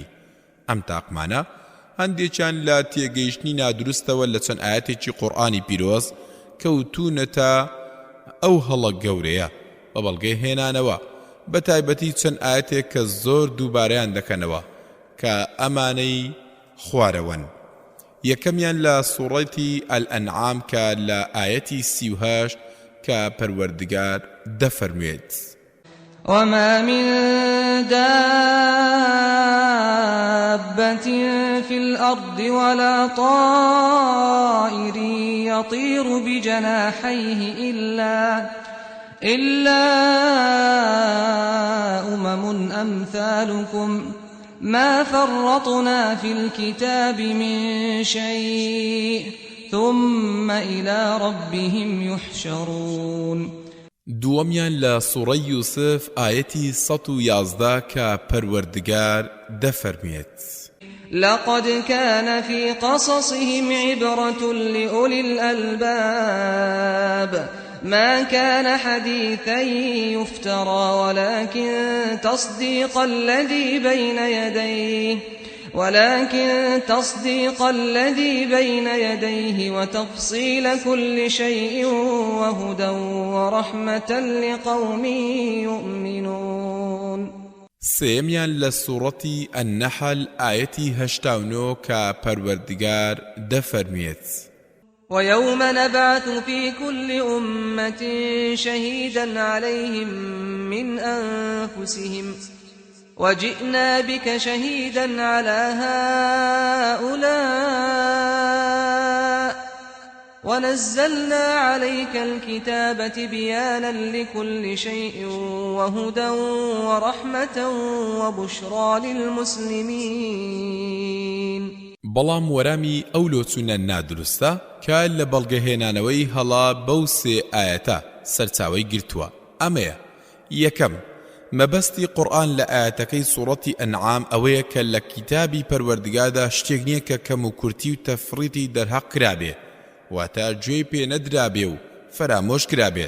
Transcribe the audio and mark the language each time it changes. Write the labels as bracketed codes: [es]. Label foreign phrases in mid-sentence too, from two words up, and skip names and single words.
[ckb] ئەم تاقمانە هەندێکیان لە تێگەیشتنی نادروستەوە لە چەند ئاەتێکی قورئانی پیرۆز کەوتونەتە ئەو هەڵە گەورەیە بە بەڵگەی هێنانەوە، بە تایبەتی چەند ئاەتێک کە زۆر دووبارەیان دەکەنەوە کە ئەمانەی خوارەوەن. یەکەمیان لە سوڕەتی ئەلئەنعام کە لە ئاەتی 38 کە پەروەردگار دەفەرموێت: [ar] وما من دابة في الأرض ولا طائر يطير بجناحيه إلا أمم أمثالكم ما فرطنا في الكتاب من شيء ثم إلى ربهم يحشرون. [ckb] دووەمیان لە سوڕەی یوسف ئاەتی 111 کە پەروەردگار دەفەرموێت: [ar] لقد كان في قصصهم عبرة لأولي الألباب ما كان حديثا يفترى ولكن تصديق الذي بين يديه وتفصيل كل شيء وهدى ورحمة لقوم يؤمنون. [ckb] سێمیان لە سوڕەتی ئەنەحەل ئاەتی 89 کە پەروەردگار دەفەرموێت: [ar] ويوم نبعث في كل أمة شهيدا عليهم من أنفسهم وجئنا بك شهيدا على هؤلاء ونزلنا عليك الكتاب تبيانا لكل شيء وهدى ورحمة وبشرى للمسلمين. [ckb] بەڵام وەرامی ئەو لۆچوونە نادروستە کە لە بەڵگەهێنانەوەی هەڵا بەو سێ ئاەتە سەرچاوەی گرتووە. ئەمەیە: یەکەم، مەبەستی قورئان لە ئاەتەکەی سوڕەتی ئەنعام ئەوەیە کە لە کتابی پەروەردگاردا شتێک نییە کە کەم و کورتی و تەفریتی دەرهەق کرابێ، واتە گوێی پێ نەدرابێ و فەرامۆش کرابێت.